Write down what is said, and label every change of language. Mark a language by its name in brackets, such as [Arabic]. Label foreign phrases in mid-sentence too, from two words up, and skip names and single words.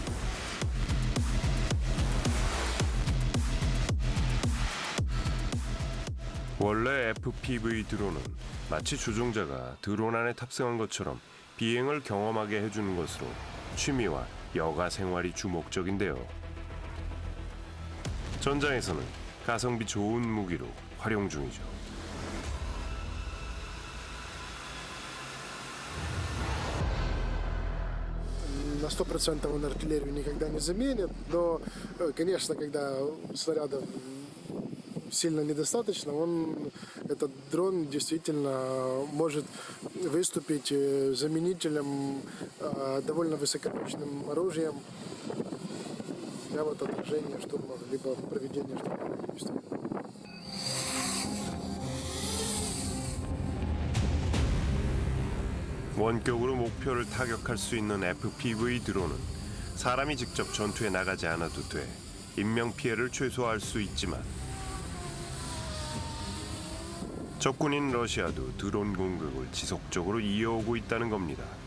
[Korean] 원래 FPV 드론은 마치 조종자가 드론 안에 탑승한 것처럼 비행을 경험하게 해주는 것으로 취미와 여가 생활이 주목적인데요. 전장에서는 가성비 좋은 무기로 활용 중이죠. [Russian] На 100% он артиллерию никогда не заменит, но, конечно, когда снарядов сильно недостаточно, этот дрон действительно может выступить заменителем довольно высокоточным оружием для отражения штурмов, либо проведения штурмовых действий. [Korean] 원격으로 목표를 타격할 수 있는 FPV 드론은 사람이 직접 전투에 나가지 않아도 돼 인명 피해를 최소화할 수 있지만 적군인 러시아도 드론 공격을 지속적으로 이어오고 있다는 겁니다.